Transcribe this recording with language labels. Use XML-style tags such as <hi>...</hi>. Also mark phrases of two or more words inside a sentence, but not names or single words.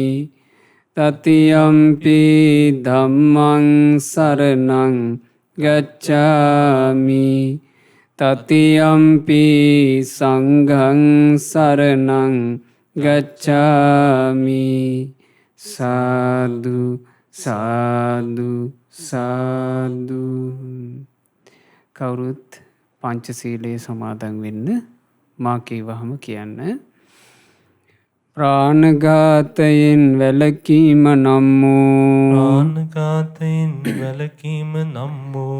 <pi>තතියම්පි ධම්මං සරණං ගච්ඡාමි. තතියම්පි සංඝං සරණං ගච්ඡාමි. සාදු සාදු සාදු.</pi> <si>කවුරුත් පංචශීලයේ සමාදන් වෙන්න. මා කීවහම කියන්න. ප්‍රාණඝාතයෙන් වැළකීම නම් වූ ප්‍රාණඝාතයෙන් වැළකීම නම් වූ</si>